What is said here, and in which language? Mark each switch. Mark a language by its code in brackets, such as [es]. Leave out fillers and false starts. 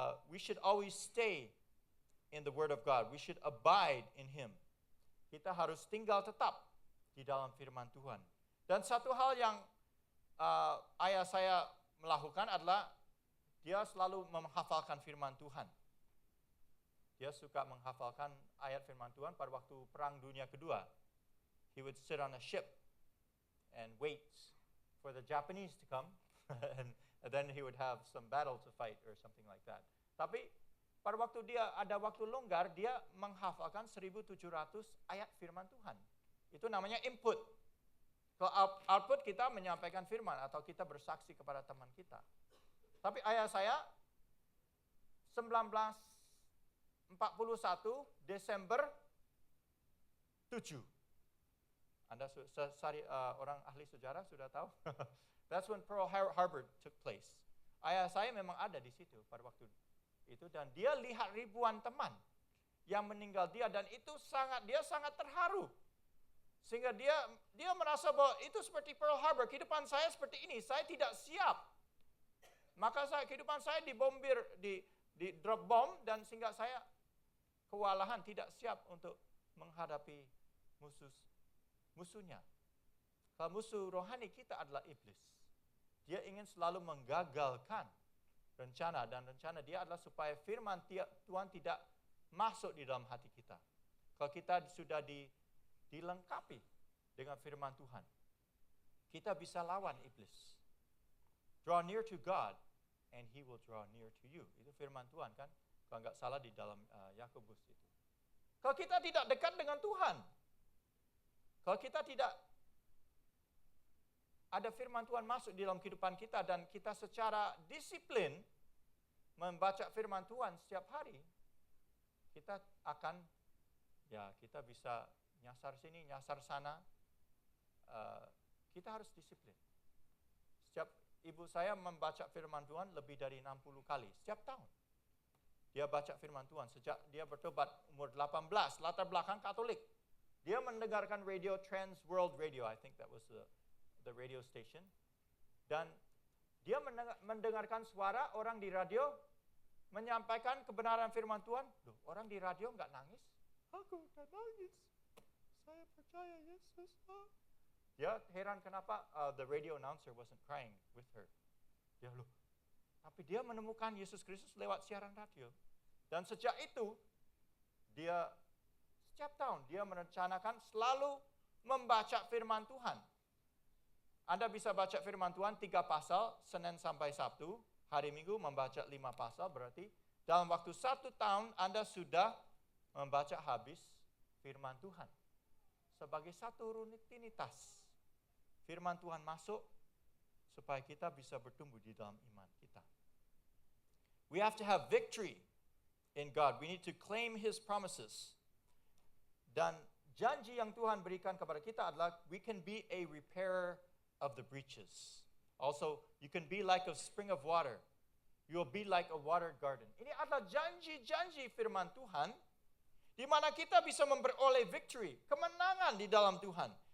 [en] We should always stay in the Word of God. We should abide in Him. [id] Kita harus tinggal tetap di dalam firman Tuhan. Dan satu hal yang ayah saya melakukan adalah dia selalu menghafalkan firman Tuhan. Dia suka menghafalkan ayat firman Tuhan pada waktu Perang Dunia Kedua. [en] He would sit on a ship and wait for the Japanese to come, and then he would have some battle to fight or something like that. [id] Tapi pada waktu dia ada waktu longgar, dia menghafalkan 1.700 ayat firman Tuhan. Itu namanya input. Kalau output kita menyampaikan firman atau kita bersaksi kepada teman kita. Tapi ayah saya 1941 Desember 7. Anda orang ahli sejarah sudah tahu? [en] That's when Pearl Harbor took place. [id] Ayah saya memang ada di situ pada waktu itu dan dia lihat ribuan teman yang meninggal dan dia sangat terharu. Sehingga dia merasa bahwa itu seperti Pearl Harbor, kehidupan saya seperti ini, saya tidak siap. Maka kehidupan saya dibombir, di [en] drop bomb [id] dan sehingga saya kewalahan, tidak siap untuk menghadapi musuhnya. Kalau musuh rohani kita adalah iblis. Dia ingin selalu menggagalkan rencana, dan rencana dia adalah supaya firman Tuhan tidak masuk di dalam hati kita. Kalau kita sudah dilengkapi dengan firman Tuhan, kita bisa lawan iblis. [en] Draw near to God and He will draw near to you. [id] Itu firman Tuhan kan? Kalau nggak salah di dalam Yakobus itu. Kalau kita tidak dekat dengan Tuhan, kalau kita tidak ada firman Tuhan masuk di dalam kehidupan kita dan kita secara disiplin membaca firman Tuhan setiap hari, kita akan, kita bisa nyasar sini, nyasar sana. Kita harus disiplin. Setiap ibu saya membaca firman Tuhan lebih dari 60 kali setiap tahun. Dia baca firman Tuhan sejak dia bertobat umur 18, latar belakang Katolik. Dia mendengarkan radio [en] Trans World Radio, I think that was the radio station. [id] Dan dia mendengarkan suara orang di radio menyampaikan kebenaran firman Tuhan. Loh, orang di radio enggak nangis? Aku enggak nangis. Saya percaya Yesus. Dia heran kenapa [en] the radio announcer wasn't crying with her. [id] Tapi dia menemukan Yesus Kristus lewat siaran radio. Dan sejak itu, setiap tahun dia merencanakan selalu membaca firman Tuhan. Anda bisa baca firman Tuhan 3 pasal, Senin sampai Sabtu. Hari Minggu membaca 5 pasal, berarti dalam waktu 1 tahun Anda sudah membaca habis firman Tuhan. Sebagai satu rutinitas, firman Tuhan masuk supaya kita bisa bertumbuh di dalam iman kita. [en] We have to have victory in God. We need to claim His promises. [id] Dan janji yang Tuhan berikan kepada kita adalah [en] we can be a repairer of the breaches. Also, you can be like a spring of water. You will be like a water garden. [id] Ini adalah janji-janji firman Tuhan di mana kita bisa memperoleh victory, kemenangan di dalam Tuhan.